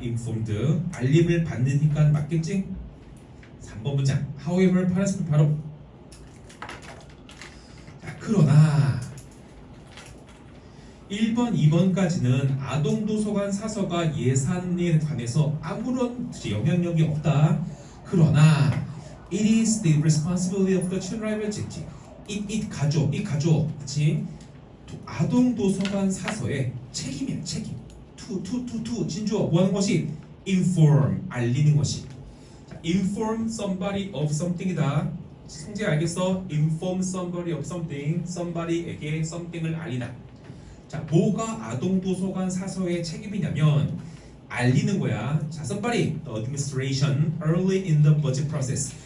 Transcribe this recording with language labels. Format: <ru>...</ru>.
<ko>informed, 알림을 받으니까 맞겠지? 3번 문장. however, 파란색 바로. 자, 그러나 1번, 2번까지는 아동도서관 사서가 예산에 관해서 아무런 영향력이 없다. 그러나</ko> <en>it is the responsibility of the children library.</en> <ko>it 가져. 그치? 아동도서관 사서의 책임이야. 책임. to 진주어 뭐하는 것이? inform, 알리는 것이.</ko> <en>자, inform somebody of something이다.</en> <ko>성재 알겠어?</ko> <en>inform somebody of something,</en> <ko>somebody에게 something을 알리다. 자, 뭐가 아동도서관 사서의 책임이냐면 알리는 거야.</ko> <en>자, somebody, administration, early in the budget process.</en>